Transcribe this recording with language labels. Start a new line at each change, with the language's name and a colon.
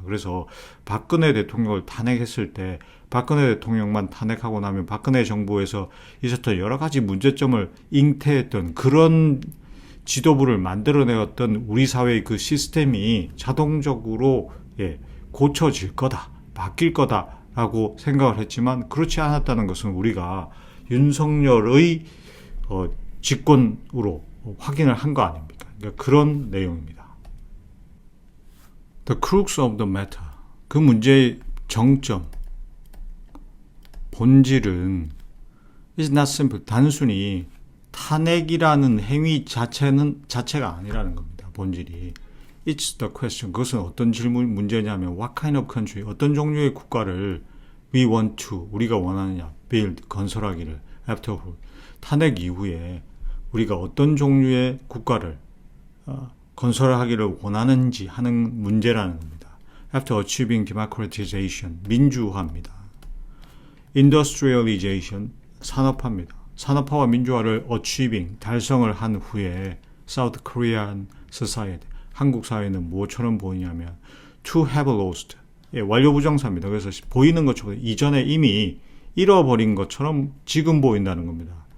Korean: 그래서 박근혜 대통령을 탄핵했을 때 박근혜 대통령만 탄핵하고 나면 박근혜 정부에서 있었던 여러 가지 문제점을 잉태했던 그런 지도부를 만들어내었던 우리 사회의 그 시스템이 자동적으로 고쳐질 거다, 바뀔 거다라고 생각을 했지만 그렇지 않았다는 것은 우리가 윤석열의 집권으로 확인을 한 거 아닙니까? 그러니까 그런 내용입니다.
English: The crux of the matter,
Korean: 그 문제의 정점, 본질은
English: is not simple.
Korean: 단순히 탄핵이라는 행위 자체가 아니라는 겁니다. 본질이.
English: It's the question.
Korean: 그것은 어떤 문제냐면
English: what kind of country,
Korean: 어떤 종류의 국가를
English: we want to,
Korean: 우리가 원하느냐,
English: build,
Korean: 건설하기를,
English: afterward,
Korean: 탄핵 이후에 우리가 어떤 종류의 국가를 건설하기를 원하는지 하는 문제라는 겁니다.
English: After achieving democratization,
Korean: 민주화입니다.
English: Industrialization,
Korean: 산업화입니다. 산업화와 민주화를
English: achieving,
Korean: 달성을 한 후에
English: South Korean society,
Korean: 한국 사회는 무엇처럼 보이냐면
English: to have lost,
Korean: 완료부정사입니다. 그래서 보이는 것처럼 이전에 이미 잃어버린 것처럼 지금 보인다는 겁니다.